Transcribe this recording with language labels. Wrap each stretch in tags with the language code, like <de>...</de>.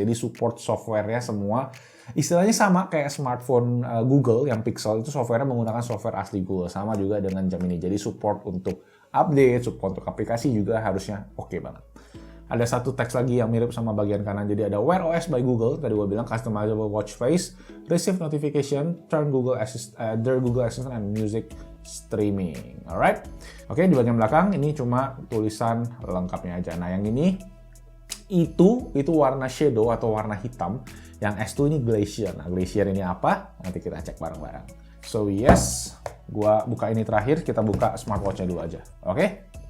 <id>Jadi support software-nya semua istilahnya sama kayak smartphone Google yang Pixel, itu software-nya menggunakan software asli Google. Sama juga dengan jam ini. Jadi support untuk update, support untuk aplikasi juga harusnya oke banget. Ada satu teks lagi yang mirip sama bagian kanan. Jadi ada Wear OS by Google. Tadi gue bilang</id> <en>customizable watch face, receive notification, turn Google Assistant and music streaming. Alright.</en> <id>Oke, di bagian belakang ini cuma tulisan lengkapnya aja. Nah, yang ini itu warna shadow atau warna hitam. Yang S2 ini Glacier. Nah, Glacier ini apa? Nanti kita cek bareng-bareng.</id> <en>So yes,</en> <id>gua buka ini terakhir, kita buka smartwatch-nya dulu aja. Oke?</id>